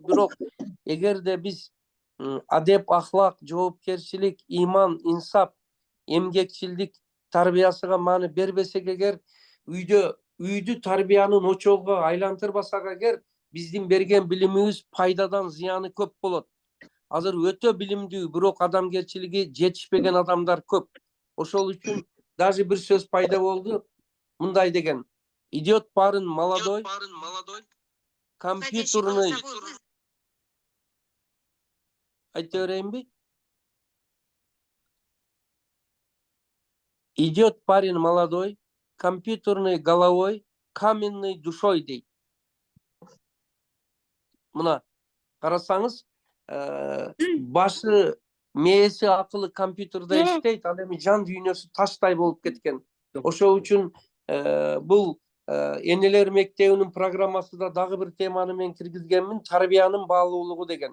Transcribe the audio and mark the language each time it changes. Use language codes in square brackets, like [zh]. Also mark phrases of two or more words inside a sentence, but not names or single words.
[ky] Бирок эгерде биз адеп, ахлак, жоопкерчилик, иман, инсап, эмгекчилдик тарбиясыга маани бербесек эгер, үйдү тарбиянын очогуна айлантырбасак эгер, биздин берген билимибиз пайдадан зыяны көп болот. Азыр өтө билимдүү, бирок адамгерчилиги жетишпеген адамдар көп. Ошол үчүн даже бир сөз пайда болду, мындай деген: [ru] идет парень молодой, компьютерный. [ky] Айта берейинби? [ru] Идет парень молодой, компьютерный головой, каменный душой дейт. [ky] Мына карасаңыз, башы, мээси, акылы компьютерде иштейт, ал эми жан дүйнөсү таштай болуп кеткен. Ошол үчүн бул энелер мектебинин программасында дагы бир теманы мен киргизгенмин, тарбиянын баалуулугу деген.